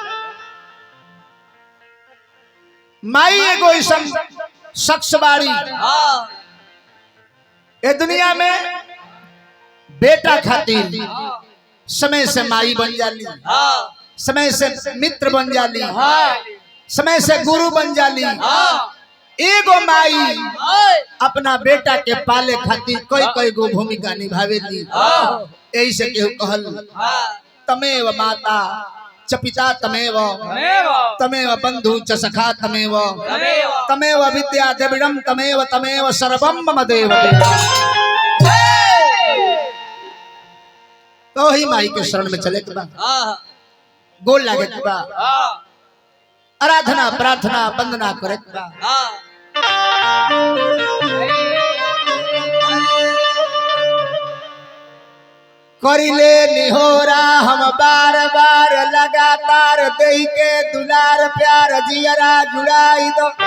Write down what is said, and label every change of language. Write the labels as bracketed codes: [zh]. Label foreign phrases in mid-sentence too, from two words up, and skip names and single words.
[bho] माई एगो ऐसन शख्स बाड़ी ए दुनिया में बेटा खातिर समय से माई बन जाली, समय से मित्र बन जाली, समय से गुरु बन जाली। एगो माई अपना बेटा के पाले खातिर कोई कोई गो भूमिका निभावेली। यही से केहू कहल [sa] तमेव माता च पिता तमेव तमेव बंधु च सखा तमेव तमेव विद्या द्रविड़म तमेव तमेव सर्वम मम देव। [bho] तो ही माई के शरण में चले के बा, गोल लागे के बा, आराधना प्रार्थना वंदना करे के बा। करिले निहोरा हम बार बार लगातार देहि के दुलार प्यार जियरा जुड़ाई दो।